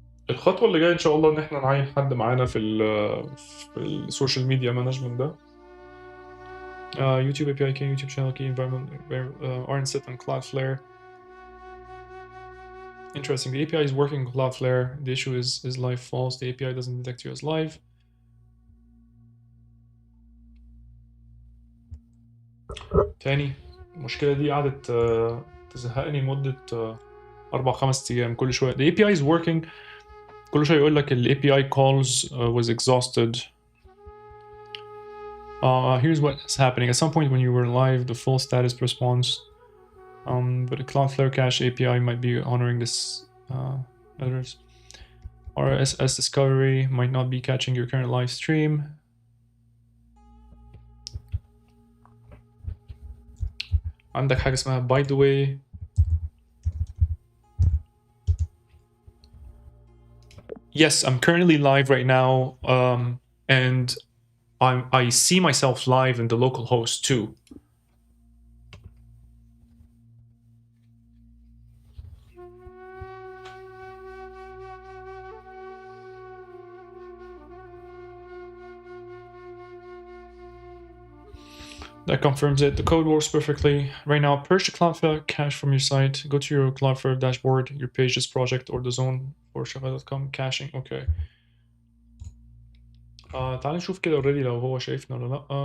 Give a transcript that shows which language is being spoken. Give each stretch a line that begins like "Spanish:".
Arabic: الخطوه اللي جايه ان شاء الله ان احنا نعين حد معانا في السوشيال ميديا مانجمنت ده.
English: YouTube API key, YouTube channel key, environment aren't set on Cloudflare. Interesting. The API is working on Cloudflare. The issue is live false. The API doesn't detect you as live.
Arabic: تاني المشكلة دي قعدت تزهقني لمدة 4-5 أيام. كل شوية
English: the API is working.
Arabic: كل شوية يقول لك ال
English: API calls was exhausted. Here's what's happening. At some point when you were live, the full status response, but the Cloudflare Cache API might be honoring this errors. RSS discovery might not be catching your current live stream.
Arabic: عندك حاجة اسمها
English: by the way. Yes, I'm currently live right now, and I see myself live in the local host too. That confirms it. The code works perfectly. Right now, purge the Cloudflare cache from your site. Go to your Cloudflare dashboard, your pages project, or the zone for Shopify.com caching. Okay.
Arabic: تعال نشوف كده
English: already
Arabic: لو هو شايفنا ولا لا.